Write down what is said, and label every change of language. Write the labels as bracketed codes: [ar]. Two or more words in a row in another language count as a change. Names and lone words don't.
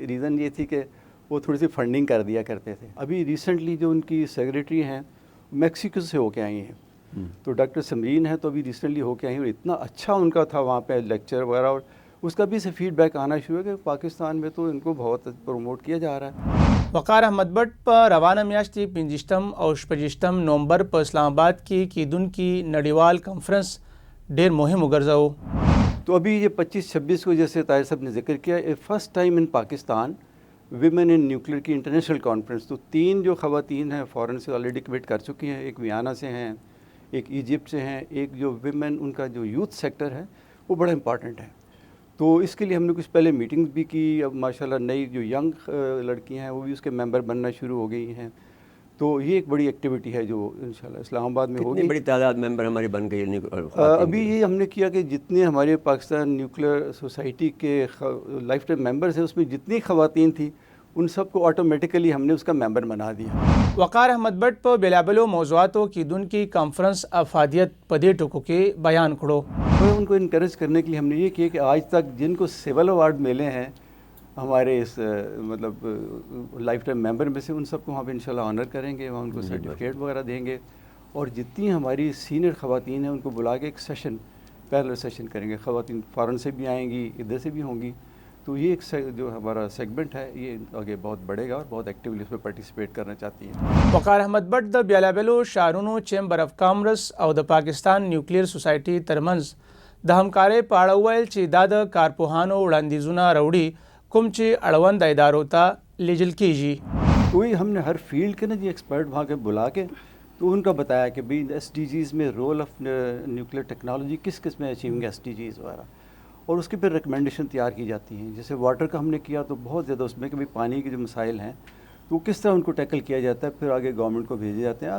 [ur] ریزن یہ تھی کہ وہ تھوڑی سی فنڈنگ کر دیا کرتے تھے. ابھی ریسنٹلی جو ان کی سیکریٹری ہیں میکسیکو سے ہو کے آئی ہیں, تو ڈاکٹر سمرین ہے, تو ابھی ریسنٹلی ہو کے آئی ہیں, اور اتنا اچھا ان کا تھا وہاں پہ لیکچر وغیرہ, اور اس کا بھی سے فیڈ بیک آنا شروع ہے کہ پاکستان میں تو ان کو بہت پروموٹ کیا جا رہا ہے. [ps] وقار احمد بٹ په روانه میاشتې 25 او 26 نومبر په اسلام آباد کې کیدونکي نړیوال کانفرنس ډېر مهم وګرځاو. [ur] تو ابھی یہ 25-26 کو جیسے طاہر صاحب نے ذکر کیا, [en] first time in Pakistan women in nuclear [ur] کی [en] international conference. [ur] تو 3 جو خواتین ہیں فورن سے [en] already commit [ur] کر چکی ہیں, ایک ویانا سے ہیں, ایک ایجپٹ سے ہیں, ایک جو ویمن ان کا جو [en] youth sector [ur] ہے وہ بڑا امپارٹنٹ ہے. تو اس کے لیے ہم نے کچھ پہلے میٹنگز بھی کی. اب ماشاءاللہ نئی جو ینگ لڑکیاں ہیں وہ بھی اس کے ممبر بننا شروع ہو گئی ہیں. تو یہ ایک بڑی ایکٹیویٹی ہے جو انشاءاللہ اسلام آباد میں ہوگی. بڑی تعداد ممبر ہماری بن گئی. ابھی یہ ہم نے کیا کہ جتنے ہمارے پاکستان نیوکلیئر سوسائٹی کے [en] lifetime members [ur] ہیں, اس میں جتنی خواتین تھیں ان سب کو آٹومیٹیکلی ہم نے اس کا ممبر بنا دیا. [ps] وقار احمد بٹ په بېلابېلو موضوعاتو کیدونکي کانفرنس افادیت په دې ټکو کې بیان کړو. [ur] ان کو انکریج کرنے کے لیے ہم نے یہ کیا کہ آج تک جن کو [en] civil award [ur] ملے ہیں ہمارے اس مطلب [en] lifetime member [ur] میں سے ان سب کو وہاں پہ انشاءاللہ آنر کریں گے, وہاں ان کو سرٹیفکیٹ وغیرہ دیں گے, اور جتنی ہماری سینئر خواتین ہیں ان کو بلا کے ایک سیشن, [en] parallel session [ur] کریں گے. خواتین فارن سے بھی آئیں گی, ادھر سے بھی ہوں گی. تو یہ ایک جو ہمارا سیگمنٹ ہے یہ آگے بہت بڑھے گا اور بہت ایکٹیولی اس میں پارٹیسپیٹ کرنا چاہتی ہیں. [ps] وقار احمد بٹ د بیلابیلو شارونو [en] chamber of commerce [ps] او د پاکستان نیوکلیر سوسایټي ترمنځ د همکارۍ په اړه وویل چې دا د کارپوهانو وړاندیزونه راوړي کوم چې اړوند ادارو ته لیږل کیږي. [ur] تو ہم نے ہر فیلڈ کے نا جی ایکسپرٹ وہاں کے بلا کے تو ان کا بتایا کہ بھئی ایس ڈی جیز میں [en] role of nuclear technology [ur] کس کس میں [en] achieving SDGs [ur] وغیرہ, اور اس کی پھر ریکمنڈیشن تیار کی جاتی ہیں. جیسے واٹر کا ہم نے کیا تو بہت زیادہ اس میں کہ بھئی پانی کے جو مسائل ہیں تو کس طرح ان کو ٹیکل کیا جاتا ہے, پھر آگے گورنمنٹ کو بھیجے جاتے ہیں.